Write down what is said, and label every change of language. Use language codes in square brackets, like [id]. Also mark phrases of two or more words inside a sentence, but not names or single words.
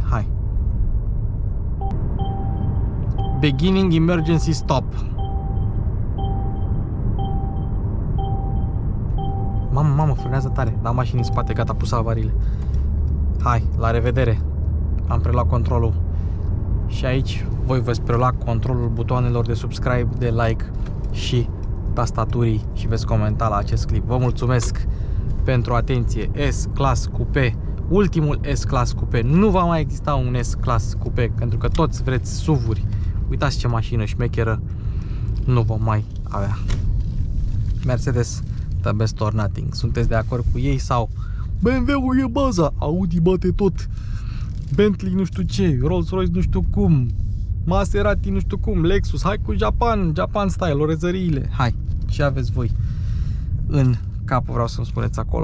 [ro] Hai. [en] Beginning emergency stop. [ro] Mamă, frânează tare. Dar mașini în spate, gata, pus avariile. Hai, la revedere. Am preluat controlul. Și aici voi veți prelua controlul butoanelor de subscribe, de like și tastaturii și veți comenta la acest clip. Vă mulțumesc pentru atenție. S-Class Coupe, ultimul S-Class Coupe. Nu va mai exista un S-Class Coupe, pentru că toți vreți SUV-uri. Uitați ce mașină șmecheră nu vom mai avea. [en] Mercedes, the best or nothing. [ro] Sunteți de acord cu ei sau BMW-ul e baza, Audi bate tot, Bentley nu știu ce, Rolls-Royce nu știu cum, Maserati nu știu cum, Lexus, hai cu [en] Japan style, [ro] orezăriile. Hai, ce aveți voi în cap, vreau să-mi spuneți acolo.